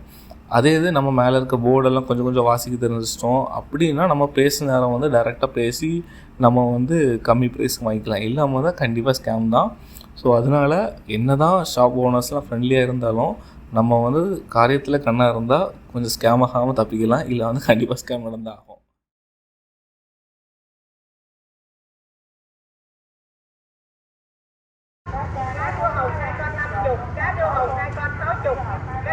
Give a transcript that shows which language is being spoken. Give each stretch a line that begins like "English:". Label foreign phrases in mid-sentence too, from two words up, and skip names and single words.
Tamil: அதே இது நம்ம மேலே இருக்க போர்டெல்லாம் கொஞ்சம் கொஞ்சம் வாசிக்க தெரிஞ்சிட்டோம் அப்படின்னா நம்ம பேசுகிற நேரம் வந்து டைரெக்டாக பேசி நம்ம வந்து கம்மி ப்ரைஸ்க்கு வாங்கிக்கலாம். இல்லாமல் தான் கண்டிப்பாக ஸ்கேம் தான். ஸோ அதனால் என்ன தான்
English: shop owners
Tamil: ஃப்ரெண்ட்லியாக இருந்தாலும் நம்ம வந்து காரியத்தில் கண்ணாக இருந்தால் கொஞ்சம் ஸ்கேம் ஆகாமல் தப்பிக்கலாம். இல்லை வந்து கண்டிப்பாக ஸ்கேம் நடந்தால் ஆகும்.
Vietnamese: Cá điêu hồng 2 con 50, cá điêu hồng 2 con 60.